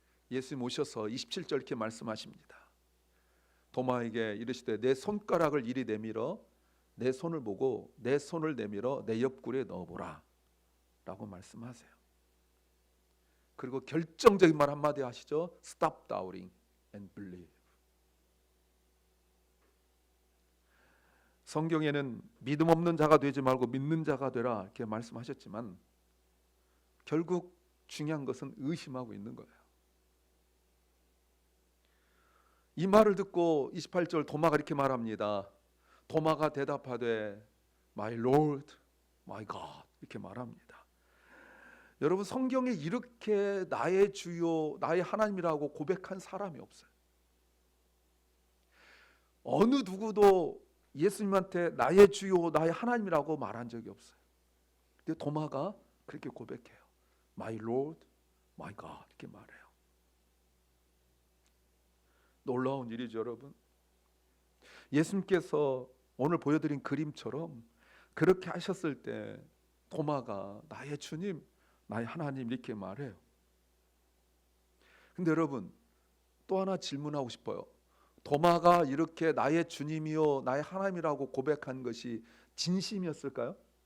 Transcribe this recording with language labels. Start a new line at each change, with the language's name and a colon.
Korean: 예수님 오셔서 27절 이렇게 말씀하십니다. 도마에게 이르시되 내 손가락을 이리 내밀어 내 손을 보고 내 손을 내밀어 내 옆구리에 넣어보라 라고 말씀하세요. 그리고 결정적인 말 한마디 하시죠.
English: Stop doubting and believe.
Korean: 성경에는 믿음 없는 자가 되지 말고 믿는 자가 되라 이렇게 말씀하셨지만 결국 중요한 것은 의심하고 있는 거예요. 이 말을 듣고 28절 도마가 이렇게 말합니다. 도마가 대답하되
English: My Lord, My God
Korean: 이렇게 말합니다. 여러분, 성경에 이렇게 나의 주요, 나의 하나님이라고 고백한 사람이 없어요. 어느 누구도 예수님한테 나의 주요, 나의 하나님이라고 말한 적이 없어요. 근데 도마가 그렇게 고백해요.
English: My Lord, My God
Korean: 이렇게 말해요. 놀라운 일이죠, 여러분. 예수님께서 오늘 보여드린 그림처럼 그렇게 하셨을 때 도마가 나의 주님, 나의 하나님 이렇게 말해요. 근데 여러분, 또 하나 질문하고 싶어요. 도마가 이렇게 나의 주님이요 나의 하나님이라고 고백한 것이 진심이었을까요?